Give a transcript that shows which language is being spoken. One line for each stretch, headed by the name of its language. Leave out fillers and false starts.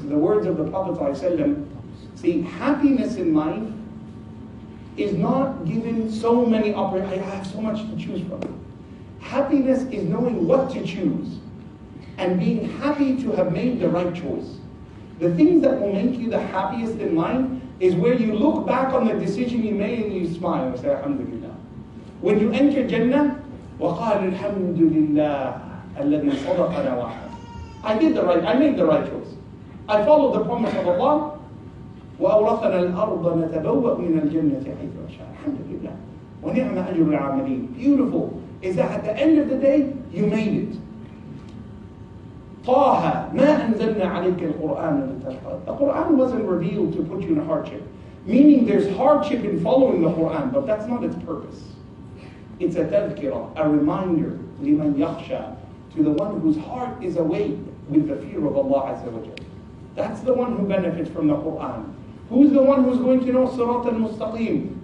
English: The words of the Prophet ﷺ, see, happiness in life is not given so many opportunities. I have so much to choose from. Happiness is knowing what to choose and being happy to have made the right choice. The things that will make you the happiest in life is where you look back on the decision you made and you smile and say, Alhamdulillah. When you enter Jannah,
Arabic: وَقَالِ الْحَمْدُ لِلَّهِ الَّذِي صَدَقَنَا وَعَدَهُ.
English: I made the right choice. I followed the promise of Allah.
Arabic: وَأَوْرَثَنَا الْأَرْضَ نَتَبَوَّأْ مِنَ الْجَنَّةِ حَيْثُ نَشَاءُ. Alhamdulillah. وَنِعْمَ أَجْرُ الْعَامِلِينَ.
English: Beautiful is that at the end of the day, you made it.
Arabic: طه ما أنزلنا عليك القرآن لتشقى.
English: The Quran wasn't revealed to put you in hardship. Meaning there's hardship in following the Quran, but that's not its purpose. It's a tadhkirah, a reminder,
Arabic: لمن يخشى,
English: to the one whose heart is awake with the fear of Allah Azza wa Jalla. That's the one who benefits from the Quran. Who's the one who's going to know Sirat al-Mustaqim?